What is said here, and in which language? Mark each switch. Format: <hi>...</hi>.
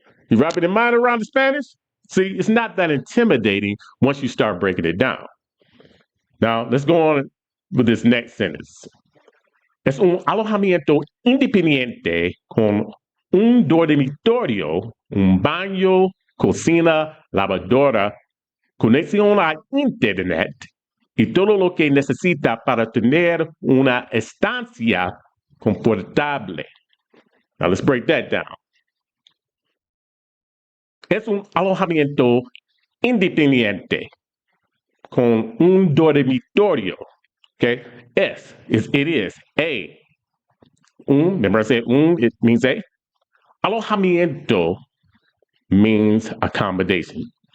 <en>You wrapping your mind around the Spanish? See, it's not that intimidating once you start breaking it down. Now, let's go on with this next sentence.</en> <es>Es un alojamiento independiente con un dormitorio, un baño, cocina, lavadora, conexión a Internet y todo lo que necesita para tener una estancia confortable.</es> <en>Now, let's break that down.</en> <es>Es un alojamiento independiente con un dormitorio.</es> <en>Okay? It is. A. Remember I said it means a. Alojamiento means accommodation.</en>